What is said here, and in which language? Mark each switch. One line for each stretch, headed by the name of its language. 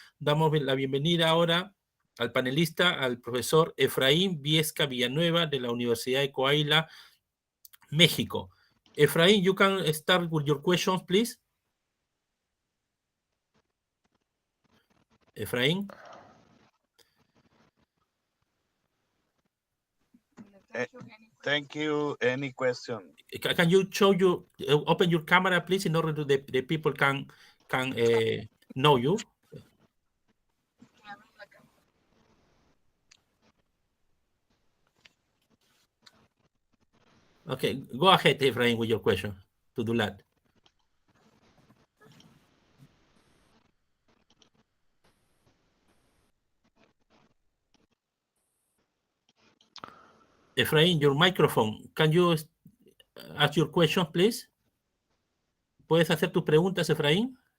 Spanish: Damos la bienvenida ahora al panelista, al profesor Efraín Viesca Villanueva de la Universidad de Coahuila, México.
English: Efraín, you can start with your questions, please. Efraín. Thank you. Any question? Can you open your camera, please, in order to the people can know you? Okay, go ahead, Efraín, with your question to Dulat. Efraín, your microphone. Can you ask your question, please?
Spanish: ¿Puedes hacer tus preguntas, Efraín?